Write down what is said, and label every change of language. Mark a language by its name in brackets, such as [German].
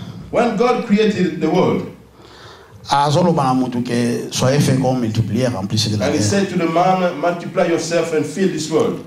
[English] When God created the world, [French] soyez féconds, multipliez, remplissez de la terre. [English] And He said to the man, multiply yourself and fill this world.